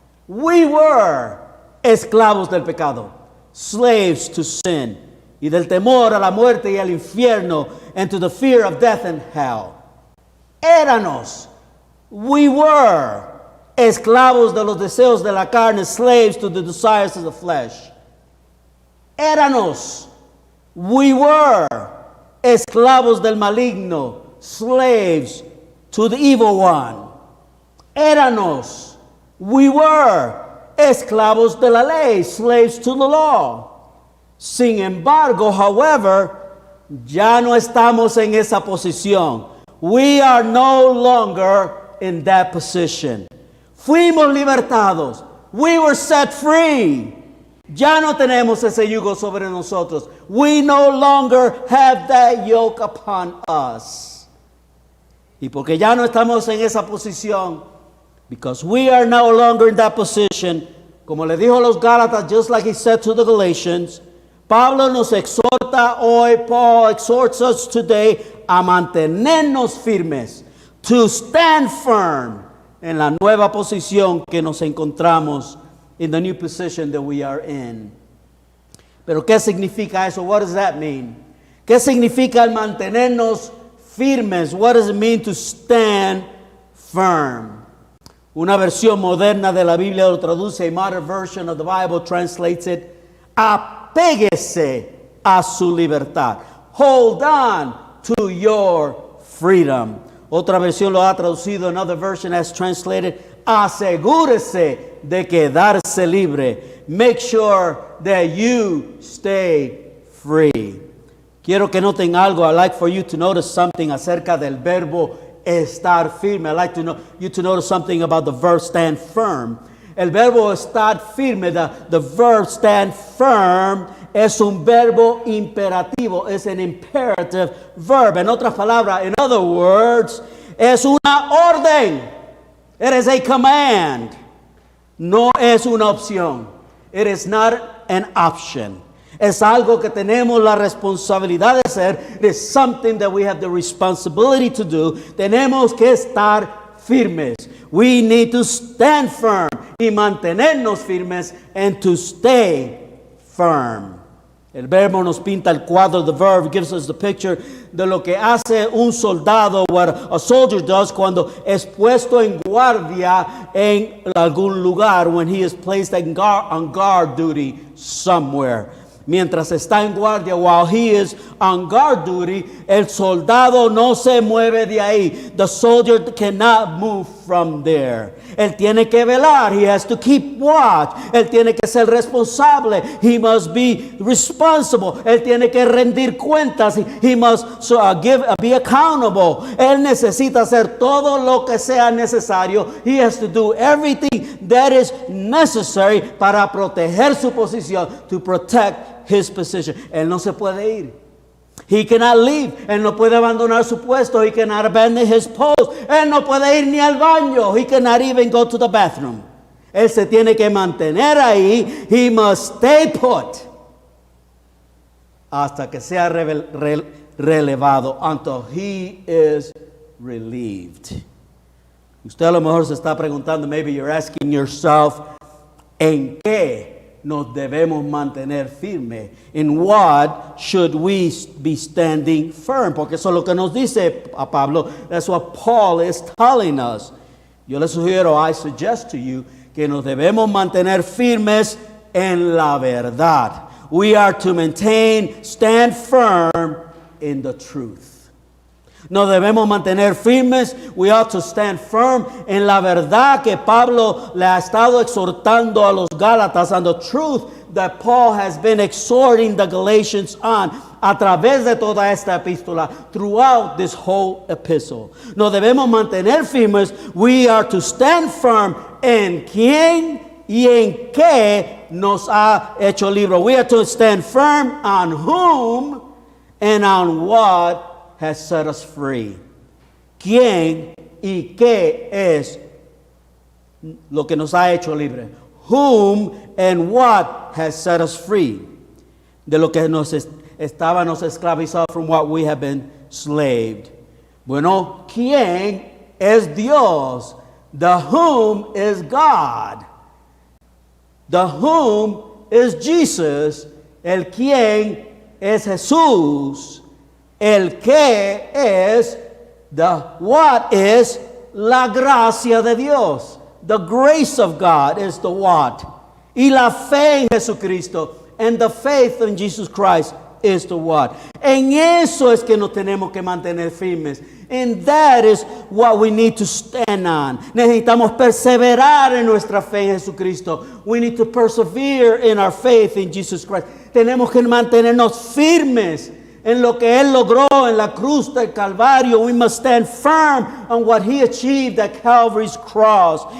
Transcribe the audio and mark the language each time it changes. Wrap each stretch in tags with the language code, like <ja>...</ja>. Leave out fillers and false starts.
<en>We were</en> <es>esclavos del pecado.</es> <en>Slaves to sin.</en> <es>Y del temor a la muerte y al infierno.</es> <en>And to the fear of death and hell.</en> <es>Éranos.</es> <en>We were</en> <es>esclavos de los deseos de la carne.</es> <en>Slaves to the desires of the flesh.</en> <es>Éranos.</es> <en>We were</en> <es>esclavos del maligno.</es> <en>Slaves to the evil one.</en> <es>Éranos.</es> <en>We were</en> <es>esclavos de la ley,</es> <en>slaves to the law.</en> <es>Sin embargo,</es> <en>however,</en> <es>ya no estamos en esa posición.</es> <en>We are no longer in that position.</en> <es>Fuimos libertados.</es> <en>We were set free.</en> <es>Ya no tenemos ese yugo sobre nosotros.</es> <en>We no longer have that yoke upon us.</en> <es>Y porque ya no estamos en esa posición,</es> <en>because we are no longer in that position,</en> <es>como le dijo a los Gálatas,</es> <en>just like he said to the Galatians,</en> <es>Pablo nos exhorta hoy,</es> <en>Paul exhorts us today</en> <es>a mantenernos firmes,</es> <en>to stand firm</en> <es>en la nueva posición que nos encontramos,</es> <en>in the new position that we are in.</en> <es>Pero ¿qué significa eso?</es> <en>What does that mean?</en> <es>¿Qué significa el mantenernos firmes?</es> <en>What does it mean to stand firm?</en> <es>Una versión moderna de la Biblia lo traduce,</es> <en>a modern version of the Bible translates it,</en> <es>apéguese a su libertad.</es> <en>Hold on to your freedom.</en> <es>Otra versión lo ha traducido,</es> <en>another version has translated,</en> <es>asegúrese de quedarse libre.</es> <en>Make sure that you stay free.</en> <es>Quiero que noten algo.</es> <en>I'd like for you to notice something</en> <es>acerca del verbo estar firme.</es> <en>I'd like you to notice something about the verb stand firm.</en> <es>El verbo estar firme,</es> <en>the verb stand firm,</en> <es>es un verbo imperativo, es</es> <en>an imperative verb.</en> <es>En otras palabras,</es> <en>in other words,</en> <es>es una orden.</es> <en>It is a command.</en> <es>No es una opción.</es> <en>It is not an option.</en> <es>Es algo que tenemos la responsabilidad de hacer.</es> <en>It is something that we have the responsibility to do.</en> <es>Tenemos que estar firmes.</es> <en>We need to stand firm</en> <es>y mantenernos firmes</es> <en>and to stay firm.</en> <es>El verbo nos pinta el cuadro.</es> <en>The verb gives us the picture</en> <es>de lo que hace un soldado,</es> <en>what a soldier does</en> <es>cuando es puesto en guardia en algún lugar,</es> <en>when he is placed on guard duty somewhere.</en> <es>Mientras está en guardia,</es> <en>while he is on guard duty,</en> <es>el soldado no se mueve de ahí.</es> <en>The soldier cannot move from there.</en> <es>Él tiene que velar.</es> <en>He has to keep watch.</en> <es>Él tiene que ser responsable.</es> <en>He must be responsible.</en> <es>Él tiene que rendir cuentas.</es> <en>He must be accountable.</en> <es>Él necesita hacer todo lo que sea necesario.</es> <en>He has to do everything that is necessary</en> <es>para proteger su posición,</es> <en>to protect his position.</en> <es>Él no se puede ir.</es> <en>He cannot leave.</en> <es>Él no puede abandonar su puesto.</es> <en>He cannot abandon his post.</en> <es>Él no puede ir ni al baño.</es> <en>He cannot even go to the bathroom.</en> <es>Él se tiene que mantener ahí.</es> <en>He must stay put</en> <es>hasta que sea relevado,</es> <en>until he is relieved.</en> <es>Usted a lo mejor se está preguntando,</es> <en>maybe you're asking yourself,</en> <es>¿en qué nos debemos mantener firme?</es> <en>In what should we be standing firm?</en> <es>Porque eso es lo que nos dice a Pablo.</es> <en>That's what Paul is telling us.</en> <es>Yo le sugiero,</es> <en>I suggest to you,</en> <es>que nos debemos mantener firmes en la verdad.</es> <en>We are to stand firm in the truth.</en> <es>Nos debemos mantener firmes.</es> <en>We ought to stand firm</en> <es>en la verdad que Pablo le ha estado exhortando a los Gálatas,</es> <en>and the truth that Paul has been exhorting the Galatians on</en> <es>a través de toda esta epístola,</es> <en>throughout this whole epistle.</en> <es>Nos debemos mantener firmes.</es> <en>We are to stand firm</en> <es>en quién y en qué nos ha hecho libre.</es> <en>We are to stand firm on whom and on what has set us free.</en> <es>¿Quién y qué es lo que nos ha hecho libre?</es> <en>Whom and what has set us free.</en> <es>De lo que nos estábamos esclavizados,</es> <en>from what we have been slaved.</en> <es>Bueno, ¿quién es Dios?</es> <en>The whom is God. The whom is Jesus.</en> <es>El quién es Jesús. El que es,</es> <en>the what is,</en> <es>la gracia de Dios.</es> <en>The grace of God is the what.</en> <es>Y la fe en Jesucristo,</es> <en>and the faith in Jesus Christ is the what.</en> <es>En eso es que nos tenemos que mantener firmes.</es> <en>And that is what we need to stand on.</en> <es>Necesitamos perseverar en nuestra fe en Jesucristo.</es> <en>We need to persevere in our faith in Jesus Christ.</en> <es>Tenemos que mantenernos firmes en lo que Él logró en la cruz del Calvario.</es> <en>We must stand firm on what He achieved at Calvary's cross.</en>